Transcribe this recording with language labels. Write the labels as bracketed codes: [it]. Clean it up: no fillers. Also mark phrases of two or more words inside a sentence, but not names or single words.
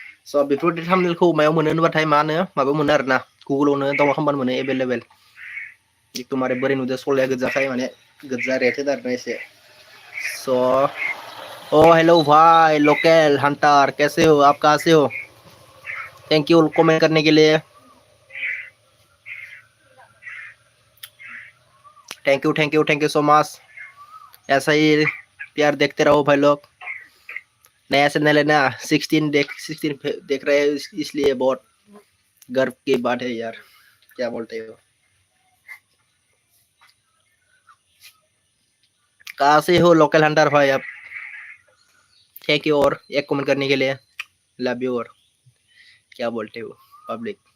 [brx] so बेफोरबायदि थाम्बनेलखौ मायाव मोनो होनबाथाय मा होनो माबायाव मोनो आरोना गुगोलावनो डाउनलड खालामबानो मोनो एभेलेबेल एकदमबारे बोरै नुदों सलाया गोजाखाय माने गोजा रेटेड आरोना एसे सो ओ [hi] हेलो भाई लोकल हंटर कैसे हो आप कहाँ से हो थैंक यू कमेंट करने के लिए [en] thank you so much [hi] ऐसा ही प्यार देखते रहो भाई लोग नया चैनल है ना 16 देख रहे हैं इसलिए बहुत गर्व की बात है यार क्या बोलते हो कहाँ से हो लोकल हंटर भाई आप [en] thank you [hi] और एक कमेंट करने के लिए [en] love you [hi] और क्या बोलते हो पब्लिक